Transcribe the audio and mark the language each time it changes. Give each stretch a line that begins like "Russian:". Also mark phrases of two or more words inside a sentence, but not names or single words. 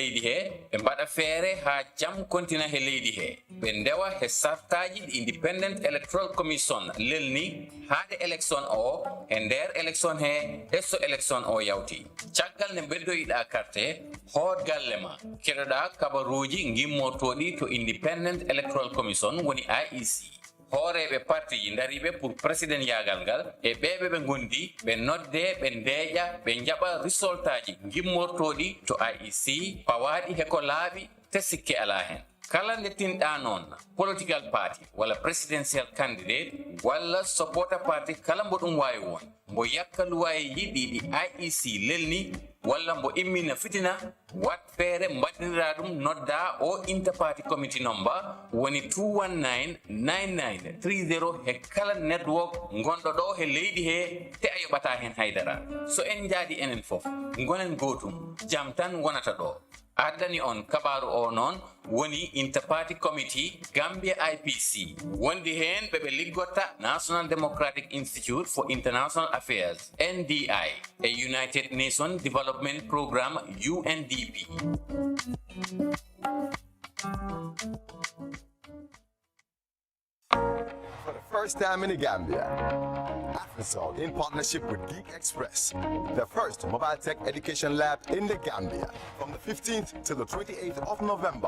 Fula: leydi he ɓe mbaɗa feere ha jam kontina he leydi he ɓe ndewa he sartaji ɗi
English: independent electoral commission
Fula: lelni haade élection o e nder élection he so élection o yawti caggal ne beddoyiɗa carte hood galle ma keɗoɗa kabaruji gimmortoɗi to
English: independent electoral commission
Fula: woni IEC hooreɓe parti dariɓe
French: pour président
Fula: yagal ngal e ɓeɓe ɓe gondi ɓe nodde ɓe ndeeƴa ɓe jaɓa résultat ji gimmortoɗi to IEC pawaɗi heko laaɓi te sikke ala hen kala nde tinɗa noon
English: political party
Fula: walla
English: presidential candidate
Fula: walla
English: supporter party
Fula: kala mbo ɗum wawi won mbo yakka luwayiji ɗiɗi IEC lelni walla mbo immina fitina wat feere mbaɗinira ɗum nodda o
English: interparty committee
Fula: number woni 2199930 he kala network gonɗo ɗo he leydi he te a yoɓata hen haydara so en jaaɗi enen fof gonen gotum jam tan wonata ɗo addani on kabaru o noon woni
English: interparty committee
Fula: Gambia IPC wondi hen ɓeɓe liggotta National Democratic Institute for International Affairs NDI e United Nations Development Programme UNDP.
English: For the first time in the Gambia, AfriSol, in partnership with Geek Express, the first mobile tech education lab in the Gambia, from the 15th to the 28th of November.